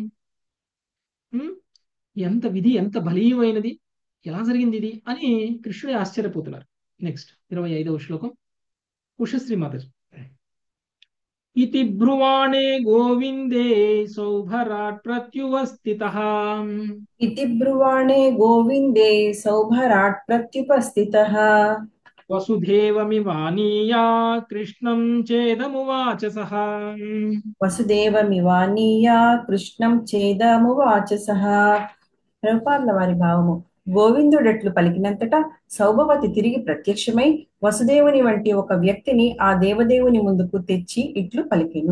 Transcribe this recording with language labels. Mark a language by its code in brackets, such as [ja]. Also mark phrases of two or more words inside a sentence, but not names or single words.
[te] ఉమ్, ఎంత విధి, ఎంత బలీయమైనది, ఎలా జరిగింది ఇది అని కృష్ణుడు ఆశ్చర్యపోతున్నారు. నెక్స్ట్ 25వ శ్లోకం. ఉషశ్రీ మాతాజీ. [sa] ఇతి బ్రువాణే గోవిందే సౌభరాట్ ప్రత్యువస్థితః. इति ब्रुवाणे गोविन्दे सौभराट् प्रत्युपस्थितः వసుదేవమివానీయా కృష్ణం చేదమువాచ సహ. వసుదేవమివానీయ కృష్ణం చేదమువాచ సహ. [te] ప్రభుపాదుల వారి భావము. గోవిందుడట్లు పలికినంతటా సౌభవతి తిరిగి ప్రత్యక్షమై వసుదేవుని వంటి ఒక వ్యక్తిని ఆ దేవదేవుని ముందుకు తెచ్చి ఇట్లు పలికెను.